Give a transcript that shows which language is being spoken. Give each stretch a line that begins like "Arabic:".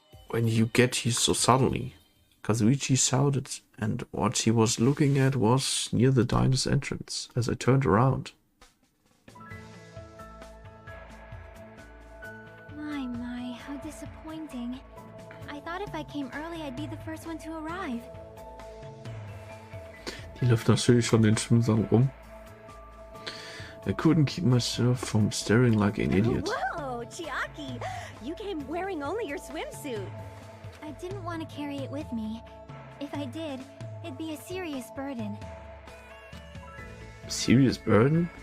English: When you get here so suddenly, Kazuichi shouted, and what she was looking at was near the diner's entrance as I turned around. My, how disappointing. I thought if I came early, I'd be the first one to arrive.
German: Die läuft natürlich schon den Schwimmsaal rum.
English: I couldn't keep myself from staring like an idiot. Whoa, Chiaki! You came wearing only your swimsuit. I didn't want to carry it with me. If I did, it'd be a serious burden. Serious burden?